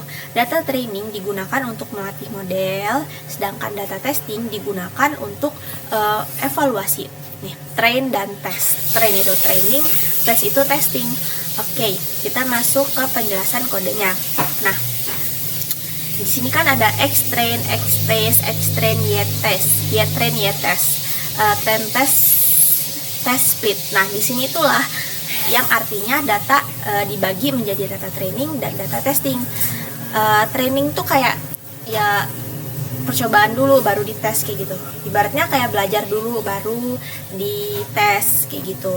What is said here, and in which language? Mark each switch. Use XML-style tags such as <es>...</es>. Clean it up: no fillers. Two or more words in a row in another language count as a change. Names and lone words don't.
<id>Data training digunakan untuk melatih model, sedangkan data testing digunakan untuk evaluasi. Nih, train dan test. Train itu training, test itu testing. Oke, kita masuk ke penjelasan kodenya. Nah, di sini kan ada X-train, X-trace, X-train, Y-test, Y-train, Y-test.</id> <en>Test split.</en> <id>Nah, di sini itulah yang artinya data dibagi menjadi data training dan data testing. Training tuh kayak ya percobaan dulu baru dites kayak gitu. Ibaratnya kayak belajar dulu baru dites kayak gitu.</id>